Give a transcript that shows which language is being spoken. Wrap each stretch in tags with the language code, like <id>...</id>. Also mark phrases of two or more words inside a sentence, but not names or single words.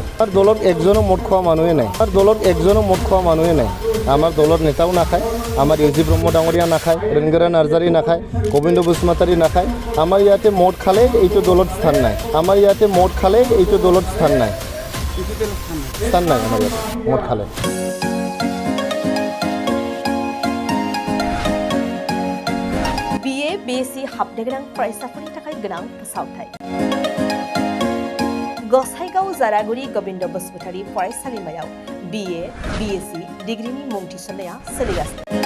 <as>আমাৰ দলত একজনও মদ খোৱা মানুহে নাই। আমাৰ দলত একজনও মদ খোৱা মানুহে নাই। আমাৰ দলত নেতাও নাখায়, আমাৰ ইউজি ব্ৰহ্ম ডাঙৰীয়া নাখায়, ৰেংগৰা নাৰ্জাৰী নাখায়, গোবিন্দ বসুমতাৰী নাখায়। আমাৰ ইয়াতে মদ খালে এইটো দলত স্থান নাই। আমাৰ ইয়াতে মদ খালে এইটো দলত স্থান নাই। স্থান নাই আমাৰ ইয়াতে মদ খালে।</as> <brx>BA BSc हाबनो गोनां फरायसाफोरनि थाखाय गोनां फोसावथाय। गसाइगाव जारागुरि गोविंद बसुमतारी फरायसालिमायाव BA BSc डिग्रीनि मुं थिसननाया सोलिगासिनो।</brx>